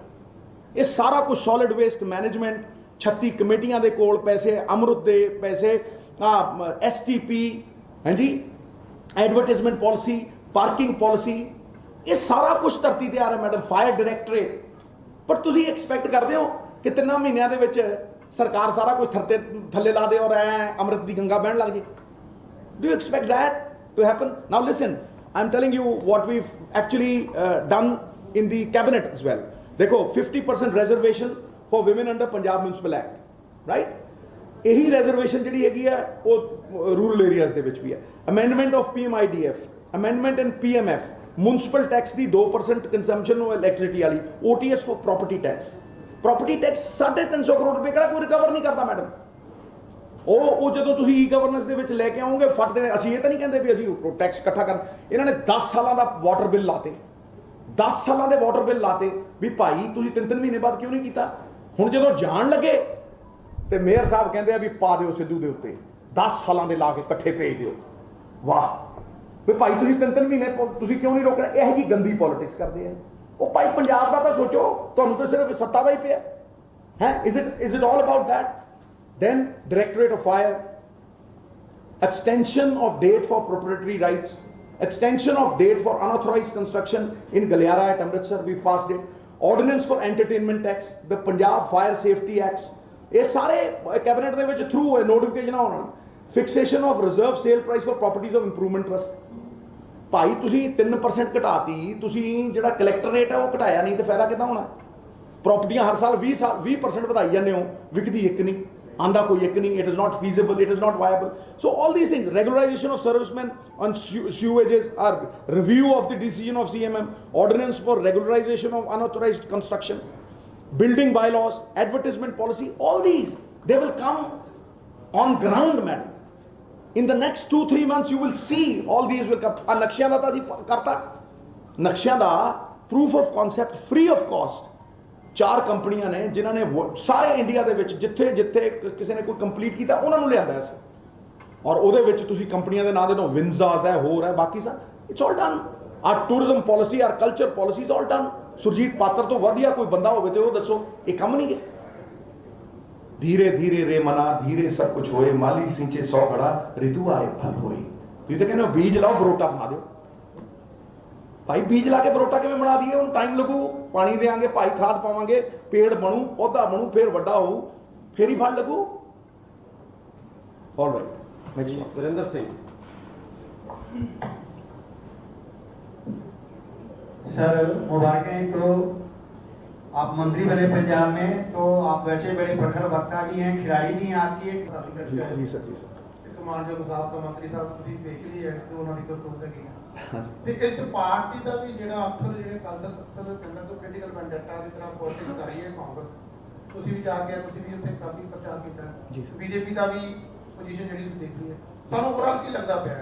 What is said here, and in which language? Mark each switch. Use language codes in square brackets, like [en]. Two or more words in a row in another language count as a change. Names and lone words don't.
[pa] ਇਹ ਸਾਰਾ ਕੁਝ [en] solid waste management, [pa] 36 ਕਮੇਟੀਆਂ ਦੇ ਕੋਲ ਪੈਸੇ, ਅਮਰੁਤ ਦੇ ਪੈਸੇ, STP ਹੈ ਜੀ, [en] advertisement policy, parking policy, [pa] ਇਹ ਸਾਰਾ ਕੁਝ ਧਰਤੀ ਤੇ ਆ ਰਿਹਾ ਮੈਡਮ। [en] fire directorate. [pa] ਪਰ ਤੁਸੀਂ ਐਕਸਪੈਕਟ ਕਰਦੇ ਹੋ ਕਿ 3 ਮਹੀਨਿਆਂ ਦੇ ਵਿੱਚ ਸਰਕਾਰ ਸਾਰਾ ਕੁਝ ਥੱਲੇ ਲਾ ਦੇ ਔਰ ਅੰਮ੍ਰਿਤ ਦੀ ਗੰਗਾ ਬਹਿਣ ਲੱਗ ਜੇ? [en] Do you expect that to happen? Now listen, I'm telling you what we've actually done in the cabinet as well. देखो 50% reservation for women under Punjab Municipal Act, right? [pa] ਇਹੀ reservation ਜਿਹੜੀ ਹੈਗੀ ਹੈ ਉਹ [en] rural areas [pa] ਦੇ ਵਿੱਚ ਵੀ ਹੈ। [en] Amendment of PMIDF, amendment in PMF, municipal tax ਦੀ 2% consumption ਨੂੰ electricity ਵਾਲੀ, OTS for property tax. Property tax [pa] 350 ਕਰੋੜ ਰੁਪਏ ਕਿਹੜਾ ਕੋਈ ਰਿਕਵਰ ਨਹੀਂ ਕਰਦਾ ਮੈਡਮ। ਉਹ ਜਦੋਂ ਤੁਸੀਂ [en] e governance [pa] ਦੇ ਵਿੱਚ ਲੈ ਕੇ ਆਓਗੇ ਫਟ ਦੇਣੇ। ਅਸੀਂ ਇਹ ਤਾਂ ਨਹੀਂ ਕਹਿੰਦੇ ਵੀ ਅਸੀਂ ਟੈਕਸ ਇਕੱਠਾ ਕਰ। ਇਹਨਾਂ ਨੇ 10 ਸਾਲਾਂ ਦਾ ਵਾਟਰ ਬਿੱਲ ਲਾਤੇ, 10 ਸਾਲਾਂ ਦੇ ਵਾਟਰ ਬਿੱਲ ਲਾਤੇ ਵੀ ਭਾਈ ਤੁਸੀਂ 3-3 ਮਹੀਨੇ ਬਾਅਦ ਕਿਉਂ ਨਹੀਂ ਕੀਤਾ? ਹੁਣ ਜਦੋਂ ਜਾਣ ਲੱਗੇ ਤੇ ਮੇਅਰ ਸਾਹਿਬ ਕਹਿੰਦੇ ਆ ਵੀ ਪਾ ਦਿਓ ਸਿੱਧੂ ਦੇ ਉੱਤੇ 10 ਸਾਲਾਂ ਦੇ ਲਾ ਕੇ ਇਕੱਠੇ ਭੇਜ ਦਿਓ। ਵਾਹ ਵੀ ਭਾਈ ਤੁਸੀਂ 3-3 ਮਹੀਨੇ ਤੁਸੀਂ ਕਿਉਂ ਨਹੀਂ ਰੋਕਣਾ? ਇਹੋ ਜਿਹੀ ਗੰਦੀ ਪੋਲਿਟਿਕਸ ਕਰਦੇ ਆ। ਉਹ ਭਾਈ ਪੰਜਾਬ ਦਾ ਤਾਂ ਸੋਚੋ, ਤੁਹਾਨੂੰ ਤਾਂ ਸਿਰਫ ਸੱਤਾ ਦਾ ਹੀ ਪਿਆ ਹੈ। [en] is it all about that? Then Directorate of Fire, extension of date for proprietary rights, extension of date for unauthorized construction in Galiara at Amritsar, we passed it. Ordinance for entertainment tax, the Punjab Fire Safety Acts, [hi] ये सारे [pa] कैबिनेट ਦੇ ਵਿੱਚ ਥਰੂ ਹੋਏ ਨੋਟੀਫਿਕੇਸ਼ਨ ਆਉਣ. [en] fixation of reserve sale price for properties of improvement trust. [pa] ਭਾਈ ਤੁਸੀਂ 3% ਘਟਾਤੀ, ਤੁਸੀਂ ਜਿਹੜਾ [en] collector rate [pa] ਹੈ ਉਹ ਘਟਾਇਆ ਨਹੀਂ, ਤੇ ਫਾਇਦਾ ਕਿੱਦਾਂ ਹੋਣਾ? ਪ੍ਰਾਪਰਟੀਆਂ ਹਰ ਸਾਲ 20% ਵਧਾਈ ਜਾਂਦੇ ਹੋ, ਵਿਕਦੀ ਇੱਕ ਨਹੀਂ, ਆਂਦਾ ਕੋਈ ਇੱਕ ਨਹੀਂ. [en] it is not feasible, it is not viable. so all these things, regularisation of serviceman on sewages, or review of the decision of CMM, ordinance for regularization of unauthorized construction, building bylaws, advertisement policy, all these, they will come on ground, madam. In the next 2-3 months you will see all these will come. [pa] ਨਕਸ਼ਿਆਂ ਦਾ ਤਾਂ ਅਸੀਂ ਕਰਤਾ, ਨਕਸ਼ਿਆਂ ਦਾ [en] proof of concept free of cost. [pa] 4 ਕੰਪਨੀਆਂ ਨੇ ਜਿਨ੍ਹਾਂ ਨੇ ਸਾਰੇ ਇੰਡੀਆ ਦੇ ਵਿੱਚ ਜਿੱਥੇ ਜਿੱਥੇ ਕਿਸੇ ਨੇ ਕੋਈ ਕੰਪਲੀਟ ਕੀਤਾ ਉਹਨਾਂ ਨੂੰ ਲਿਆਂਦਾ ਸੀ, ਔਰ ਉਹਦੇ ਵਿੱਚ ਤੁਸੀਂ ਕੰਪਨੀਆਂ ਦੇ ਨਾਂ ਦੇ ਨੂੰ ਵਿੰਜ਼ਾਸ ਹੈ, ਹੋਰ ਹੈ, ਬਾਕੀ ਸਭ [en] it's all done. our tourism policy, our culture policy is all done. [pa] ਸੁਰਜੀਤ ਪਾਤਰ ਤੋਂ ਵਧੀਆ ਕੋਈ ਬੰਦਾ ਹੋਵੇ ਤੇ ਉਹ ਦੱਸੋ ਇਹ ਕੰਮ ਨਹੀਂ ਹੈ? [hi] धीरे धीरे रे मना धीरे सब कुछ होए, माली सींचे 100 घड़ा ऋतु आए फल होए. [pa] ਤੁਸੀਂ ਤਾਂ ਕਹਿੰਦੇ ਹੋ ਬੀਜ ਲਾਓ ਬਰੋਟਾ ਬਣਾ ਦਿਓ. ਭਾਈ ਬੀਜ ਲਾ ਕੇ ਬਰੋਟਾ ਕਿਵੇਂ ਬਣਾ ਦਈਏ? ਉਹਨੂੰ ਟਾਈਮ ਲੱਗੂ, ਪਾਣੀ ਦੇਵਾਂਗੇ, ਭਾਈ ਖਾਦ ਪਾਵਾਂਗੇ, ਪੇੜ ਬਣੂ, ਪੌਦਾ ਬਣੂ, ਫਿਰ ਵੱਡਾ ਹੋਊ, ਫਿਰ ਹੀ ਫਲ ਲੱਗੂ. [en] all right, [hi] वीरेंद्र सिंह सर, मुबारकें. तो आप मंत्री बने पंजाब में, तो आप वैसे बड़े प्रखर वक्ता भी हैं, खिलाड़ी भी हैं. आपकी एक [pa] ਜੀ ਸਰ, ਜੀ ਸਰ. ਮਾਨਯੋਗ ਸਾਹਿਬ ਤੋਂ ਮੰਤਰੀ ਸਾਹਿਬ ਤੁਸੀਂ ਦੇਖ ਲਈ ਹੈ ਕਿ ਉਹਨਾਂ ਦੀ ਕਰਤੂਤ ਹੈਗੀ ਹੈ, ਤੇ ਇਹ ਚ ਪਾਰਟੀ ਦਾ ਵੀ ਜਿਹੜਾ ਅਫਸਰ ਜਿਹੜੇ ਕੱਲ ਦਾ ਅਫਸਰ ਕਹਿੰਦਾ ਕਿ [en] political vendetta [pa] ਦੀ ਤਰ੍ਹਾਂ ਪੋਲਿਟਿਕਸ ਕਰ ਰਹੀ ਹੈ ਕਾਂਗਰਸ. ਤੁਸੀਂ ਵੀ ਜਾ ਕੇ ਤੁਸੀਂ ਵੀ ਉੱਥੇ ਕਾਫੀ ਪ੍ਰਚਾਰ ਕੀਤਾ, ਬੀਜੇਪੀ ਦਾ ਵੀ ਪੋਜੀਸ਼ਨ ਜਿਹੜੀ ਤੁਸੀਂ ਦੇਖੀ ਹੈ, ਤੁਹਾਨੂੰ ਓਵਰਆਲ ਕੀ ਲੱਗਦਾ ਪਿਆ?